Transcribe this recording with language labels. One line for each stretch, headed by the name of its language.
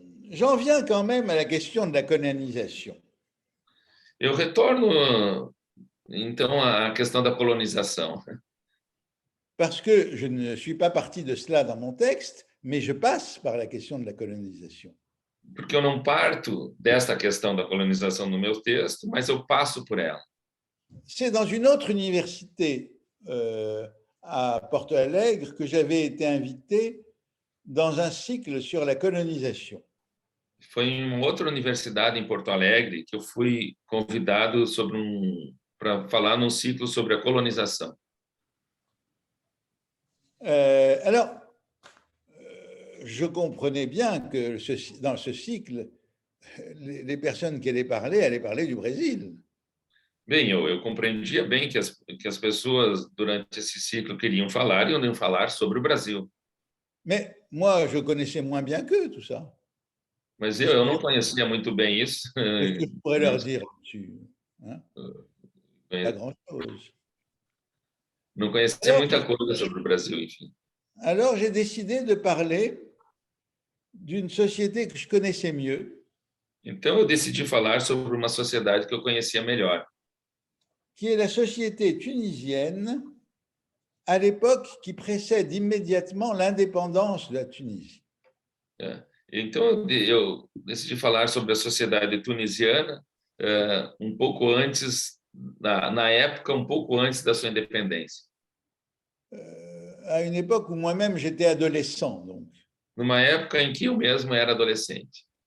French: J'en viens quand même à la question de la colonisation.
Portuguese: Eu retorno, então, à questão da colonização.
French: Parce que je ne suis pas parti de cela dans mon texte, mais je passe par la question de la colonisation.
Portuguese: Porque eu não parto desta questão da colonização no meu texto, mas eu passo por ela.
French: C'est dans une autre université à Porto Alegre que j'avais été invité dans un cycle sur la colonisation.
Portuguese: Foi em uma outra universidade em Porto Alegre que eu fui convidado para falar num ciclo sobre a colonização.
French: Alors, je comprenais bien que dans ce cycle, les personnes qui allaient parler du Brésil.
Portuguese: Bem, eu compreendia bem que as pessoas, durante esse ciclo, queriam falar e iam falar sobre o Brasil.
French: Mais moi, je connaissais moins bien qu'eux tout ça.
Portuguese: Mas eu não conhecia muito bem isso.
French: Qu'est-ce que je pourrais leur dire là-dessus, hein? Pas grand-chose.
Portuguese: Não conhecia muita coisa sobre o Brasil, enfim.
French: Alors, j'ai décidé de parler d'une société que je connaissais mieux,
Portuguese: Então, eu decidi falar sobre uma sociedade que eu conhecia melhor,
French: qui est la société tunisienne à l'époque qui précède immédiatement l'indépendance de la Tunisie.
Portuguese: Então, eu decidi falar sobre a sociedade tunisiana um pouco antes, na época, um pouco antes da sua independência.
French: À une époque où moi-même j'étais adolescent, donc.
Portuguese: Numa época em que eu mesmo era adolescente.